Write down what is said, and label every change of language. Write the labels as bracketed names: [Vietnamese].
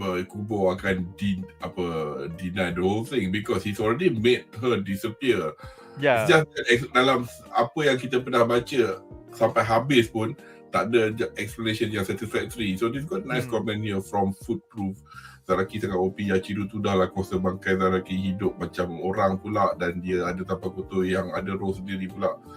[English] Kubo akan deny the whole thing because he's already made her disappear. It's just that [Malay] dalam apa yang kita pernah baca sampai habis pun tak ada explanation yang satisfactory. [English] So this got nice comment here from Footproof. [Malay] Zaraki sangat OP, Yachiru tu dah lah kuasa bangkai Zaraki hidup macam orang pula dan dia ada tapak kotor yang ada roh sendiri pula.